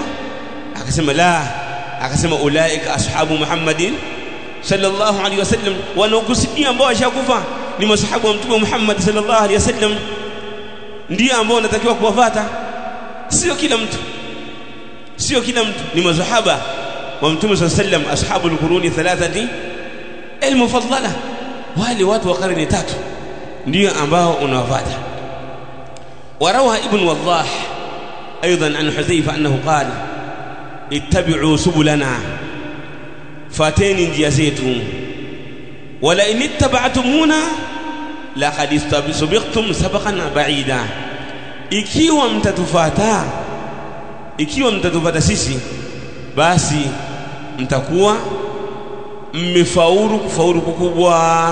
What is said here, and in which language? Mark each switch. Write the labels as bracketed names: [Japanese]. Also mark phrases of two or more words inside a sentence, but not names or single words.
[Swahili] Akasema la, akasema [Arabic] أولئك أصحاب محمد صلى الله عليه وسلم, [Swahili] wanaokusudia ambao washakufa ni masahabu wa Mtume Muhammad [Arabic] صلى الله عليه وسلم, [Swahili] ndio ambao unatakiwa kuwafuata. Sio kila mtu, sio kila mtu, ni masahaba wa Mtume [Arabic] صلى الله عليه وسلم أصحاب القرون الثلاثة المفضلة, [Swahili] wale watu wa karne tatu ndio ambao unawafuata. [Arabic] وروى ابن وضاح ايضا عن حذيفه انه قال اتبعوا سبلنا، [Swahili] fateni njia zetu. [Arabic] ولئن اتبعتمونا لقد سبقتم سبقا بعيدا, [Swahili] ikiwa mtatufuata sisi, basi mtakuwa mmefaulu kufaulu kukubwa.